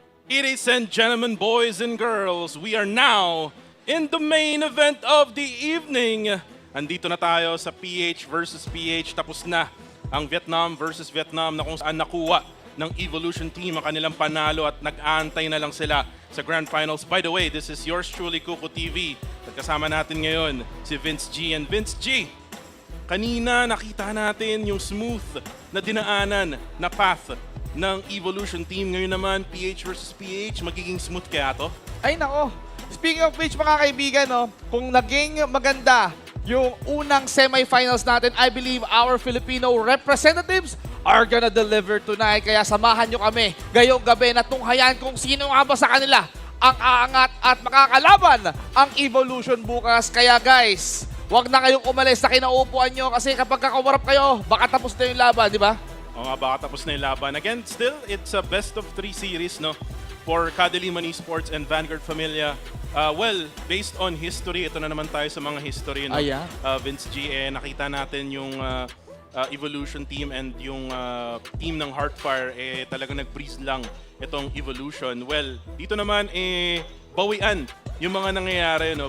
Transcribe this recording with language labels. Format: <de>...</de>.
<en>Ladies and gentlemen, boys and girls, we are now in the main event of the evening.</en> <tl>Andito na tayo sa PH versus PH. Tapos na ang Vietnam versus Vietnam na kung saan nakuha ng Evolution Team ang kanilang panalo at nag-aantay na lang sila sa Grand Finals.</tl> <en>By the way, this is yours truly, Kuko TV.</en> <tl>At kasama natin ngayon si Vince G. And Vince G, kanina nakita natin yung smooth na dinaanan na path ng Evolution Team. Ngayon naman, PH versus PH, magiging smooth kaya to? Ay nako,</tl> <en>speaking of which</en> <tl>mga kaibigan, no, kung naging maganda yung unang semifinals natin,</tl> <en>I believe our Filipino representatives are gonna deliver tonight.</en> <tl>Kaya samahan nyo kami ngayong gabi na tunghayan kung sino nga ba sa kanila ang aangat at makakalaban ang Evolution bukas. Kaya guys, wag na kayong umalis sa kinaupuan nyo kasi kapag kakawarap kayo, baka tapos na yung laban, di ba? O nga, baka tapos na yung laban.</tl> <en>Again, still, it's a best of 3 series, no? For Kadiliman Esports and Vanguard Familia. Well, based on history,</en> <tl>ito na naman tayo sa mga history, no? Ayan. Vince G, nakita natin yung Evolution Team and yung team ng Heartfire, talagang nag-breeze lang itong Evolution. Well, dito naman, bawian yung mga nangyayari, no?</tl>